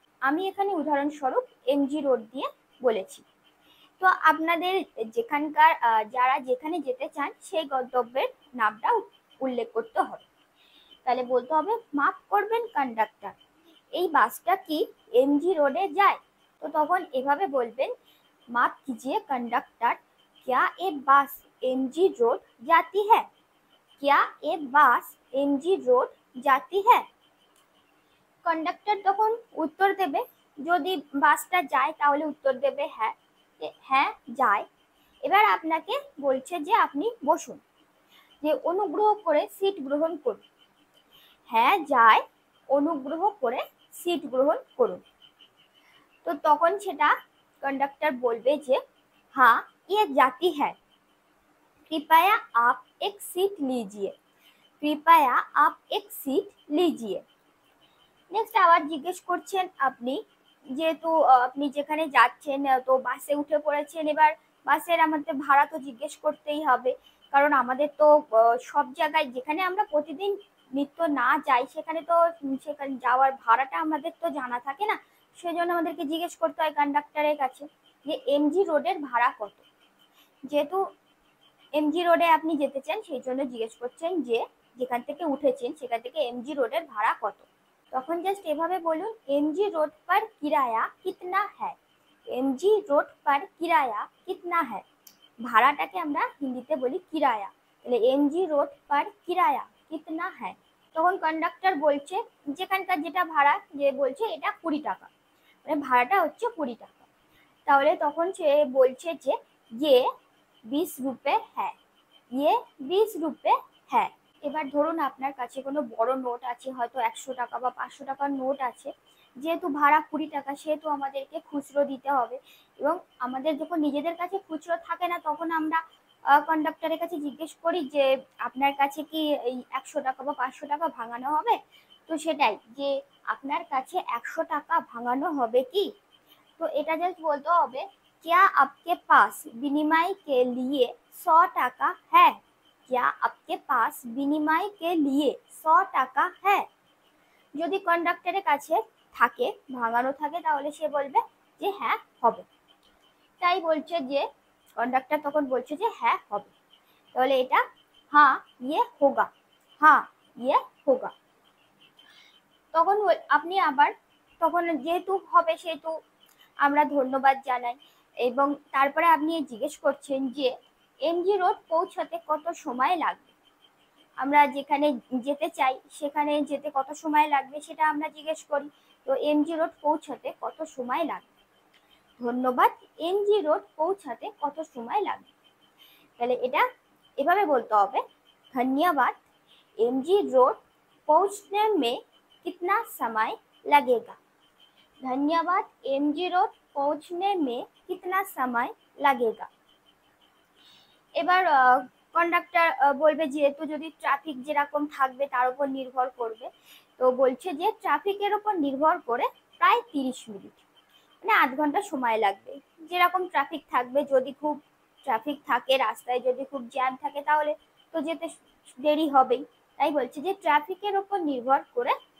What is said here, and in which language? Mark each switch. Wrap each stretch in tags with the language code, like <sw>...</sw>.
<bn>আমি এখানে উদাহরণস্বরূপ এমজি রোড দিয়ে বলেছি। তো আপনাদের যেখানকার যারা যেখানে যেতে চান সেই গন্তব্যের নামটা উল্লেখ করতে হবে। তাহলে বলতে হবে মাফ করবেন কন্ডাক্টর, এই বাসটা কি এমজি রোডে যায়? তো তখন এভাবে বলবেন, মাফ</bn> <hi>कीजिए कंडक्टर, क्या ये बस एमजी रोड जाती है? क्या ये बस एमजी रोड जाती है?</hi> <bn>কন্ডাক্টর তখন উত্তর দেবে, যদি বাসটা যায় তাহলে উত্তর দেবে হ্যাঁ, হ্যাঁ যায়। এবার আপনাকে বলছে যে আপনি বসুন, যে অনুগ্রহ করে সিট গ্রহণ করুন। হ্যাঁ যায়, অনুগ্রহ করে সিট গ্রহণ করুন। তো তখন সেটা</bn> <hi>कंडक्टर बोलबे जे हाँ ये जाती है, कृपया आप एक सीट लीजिए, कृपया आप एक सीट लीजिए।</hi> <bn>নেক্সট আবার জিজ্ঞেস করছেন আপনি, যেহেতু আপনি যেখানে যাচ্ছেন তো বাসে উঠে পড়েছেন, এবার বাসের আমাদের ভাড়া তো জিজ্ঞেস করতেই হবে, কারণ আমাদের তো সব জায়গায় যেখানে আমরা প্রতিদিন নিত্য না যাই সেখানে তো সেখানে যাওয়ার ভাড়াটা আমাদের তো জানা থাকে না। সেজন্য আমাদেরকে জিজ্ঞেস করতে হয় কন্ডাক্টরের কাছে যে এমজি রোডের ভাড়া কত। যেহেতু এমজি রোডে আপনি যেতে চান সেই জন্য জিজ্ঞেস করছেন যে যেখান থেকে উঠেছেন সেখান থেকে এমজি রোডের ভাড়া কত। তখন জাস্ট এভাবে বলুন,</bn> <hi>এমজি রোড पर किराया कितना है, এমজি রোড पर किराया कितना है।</hi> <bn>ভাড়াটাকে আমরা হিন্দিতে বলি কিরায়া। তাহলে</bn> <hi>এমজি রোড पर किराया कितना है।</hi> <bn>তখন কন্ডাক্টর বলছে যেখানকার যেটা ভাড়া, যে বলছে এটা 20 টাকা, মানে ভাড়াটা হচ্ছে 20 টাকা। তাহলে তখন সে বলছে যে</bn> <hi>ये 20 रुपए है, ये 20 रुपए है।</hi> <bn>এবার ধরুন আপনার কাছে কোনো বড় নোট আছে, হয়তো 100 টাকা বা 500 টাকার নোট আছে। যেহেতু ভাড়া 20 টাকা সেহেতু আমাদেরকে খুচরো দিতে হবে, এবং আমাদের যখন নিজেদের কাছে খুচরো থাকে না তখন আমরা কন্ডাক্টরের কাছে জিজ্ঞেস করি যে আপনার কাছে কি এই 100 টাকা বা 500 টাকা ভাঙানো হবে। তো সেটাই, যে আপনার কাছে 100 টাকা ভাঙানো হবে কি। তো এটা জাস্ট বলতে হবে</bn> <hi>क्या आपके पास विनिमय के लिए 100 টাকা है, क्या आपके पास विनिमय के लिए 100 টাকা है।</hi> <bn>যদি কন্ডাক্টরের কাছে থাকে, ভাঙানো থাকে, তাহলে সে বলবে যে হ্যাঁ হবে। তাই বলছে যে কন্ডাক্টর তখন বলছে যে হ্যাঁ হবে। তাহলে এটা</bn> <hi>হ্যাঁ ইয়ে হোগা, হ্যাঁ ইয়ে হোগা।</hi> <bn>তখন আপনি আবার তখন যেহেতু হবে সেহেতু আমরা ধন্যবাদ জানাই, এবং তারপরে আপনি জিজ্ঞেস করছেন যে এমজি রোড পৌঁছাতে কত সময় লাগবে। আমরা যেখানে যেতে চাই সেখানে যেতে কত সময় লাগবে সেটা আমরা জিজ্ঞেস করি। তো এমজি রোড পৌঁছাতে কত সময় লাগবে, ধন্যবাদ এমজি রোড পৌঁছাতে কত সময় লাগবে। তাহলে এটা এভাবে বলতে হবে,</bn> <hi>ধন্যবাদ एमजी रोड पहुंचने में कितना समय लगेगा, धन्यवाद एमजी रोड पहुंचने में कितना समय लगेगा।</hi> <bn>এবার কন্ডাক্টর বলবে যেহেতু যদি ট্রাফিক যেরকম থাকবে তার উপর নির্ভর করবে, তো বলছে যে ট্রাফিকের উপর নির্ভর করে প্রায় 30 মিনিট, মানে আধ ঘন্টা সময় লাগবে। যেরকম ট্রাফিক থাকবে, যদি খুব ট্রাফিক থাকে রাস্তায়, যদি খুব জ্যাম থাকে তাহলে তো যেতে দেরি হবেই। তাই বলছে যে ট্রাফিকের উপর নির্ভর করে</bn>